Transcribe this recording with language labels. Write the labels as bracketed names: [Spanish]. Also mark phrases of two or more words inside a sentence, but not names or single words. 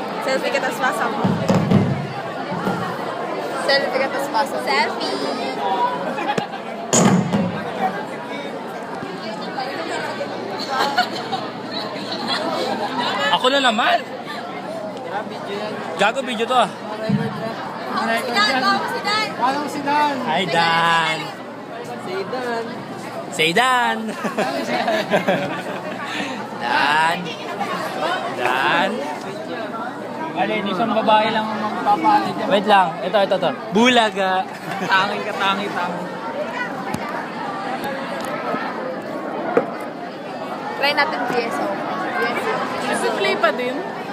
[Filipino] Selfie ka, tas pasa mo. Selfie ka, tas pasa mo. Selfie! Ako na naman. Gago video to ah. Paano si Dan? [English] Hi Dan. Say Dan. Dan. Dan. [Filipino] Alin, isang babae lang ang magpapalit dyan. Wait lang. Ito. Bulaga. Tanging ka, tanging. Try natin GSO. Nag-play pa din.